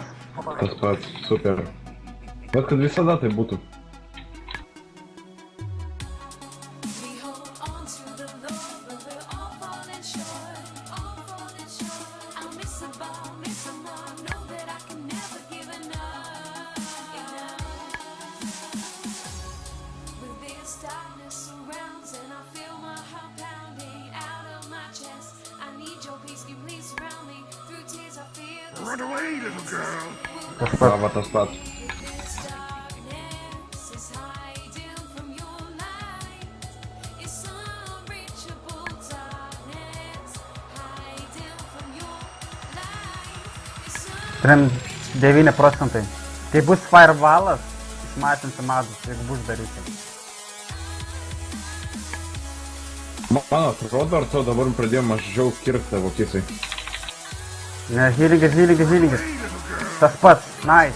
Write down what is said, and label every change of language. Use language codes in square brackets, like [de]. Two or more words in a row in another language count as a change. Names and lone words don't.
[lt] Tas pats, super. Bet kad visada tai būtų. [en] We hold on to the love, but we're all falling short, all falling short. I'll miss the ball, miss the mark, know that I can never give enough, When this darkness surrounds and I feel my heart pounding out of my chest, I need your peace, can you please surround me? Through tears I feel this. Run away, little girl. Tas pats. Lava tas pats. This darkness is hiding from your light. It's unreachable darkness hiding from your light. It's [lt] Turim 9%. Kai bus fireballas, išmatinsim adus, jeigu bus daryti. Man atrodo, ar to dabar pradėjo mažiau kirpti tavo kisai. Ne, healingas. Tas pats, nice.